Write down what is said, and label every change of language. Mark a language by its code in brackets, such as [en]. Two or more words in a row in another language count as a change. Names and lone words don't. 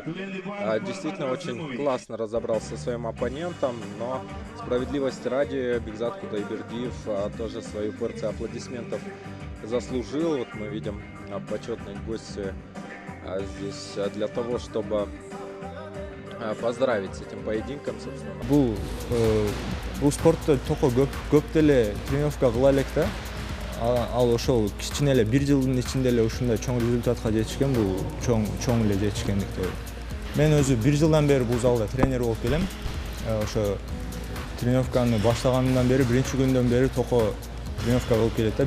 [ru] Действительно очень классно разобрался со своим оппонентом, но справедливости ради Бекзат Кудайбердиев тоже свою порцию аплодисментов заслужил. Вот мы видим почетные гости здесь для того, чтобы поздравить с этим поединком, собственно. [ky] Бул спортто тoko көп деле тренировка кыла элек да. Ал ошол кичине эле 1 жылдын ичинде эле ушундай чоң результатка жетишкен, бул чоң эле жетишкендиктен. Мен өзү 1 жылдан бери бул залда тренер болуп келем. Ошо тренировканы баштаганымдан бери, биринчи күндөн бери тoko тренировка болуп келет да.